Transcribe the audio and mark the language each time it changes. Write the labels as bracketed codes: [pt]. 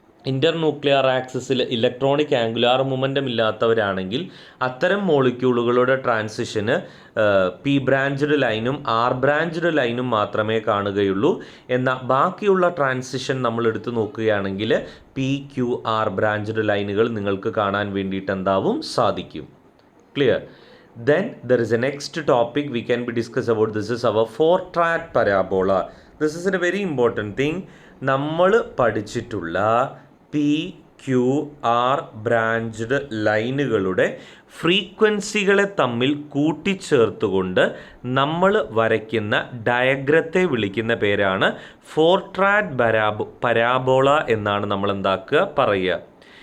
[ml] ഇൻ്റർന്യൂക്ലിയർ ആക്സിസിൽ electronic angular momentum ഇല്ലാത്തവരാണെങ്കിൽ അത്തരം മോളിക്യൂളുകളുടെ ട്രാൻസിഷന് P branched ലൈനും ആർ ബ്രാഞ്ച്ഡ് ലൈനും മാത്രമേ കാണുകയുള്ളൂ. എന്നാൽ ബാക്കിയുള്ള ട്രാൻസിഷൻ നമ്മൾ എടുത്തു നോക്കുകയാണെങ്കിൽ പി ക്യു ആർ ബ്രാഞ്ച്ഡ് ലൈനുകൾ നിങ്ങൾക്ക് കാണാൻ വേണ്ടിയിട്ട് എന്താവും സാധിക്കും. Clear? [en] Then there is a next topic we can be discuss about. This is our four-track parabola. This is a very important thing. [ml] നമ്മൾ പഠിച്ചിട്ടുള്ള പി ക്യു ആർ ബ്രാഞ്ച്ഡ് ലൈനുകളുടെ ഫ്രീക്വൻസികളെ തമ്മിൽ കൂട്ടിച്ചേർത്തുകൊണ്ട് നമ്മൾ വരയ്ക്കുന്ന ഡയഗ്രത്തെ വിളിക്കുന്ന പേരാണ് ഫോർ ട്രാക്ക് പരാബോള എന്നാണ് നമ്മൾ എന്താക്കുക പറയുക.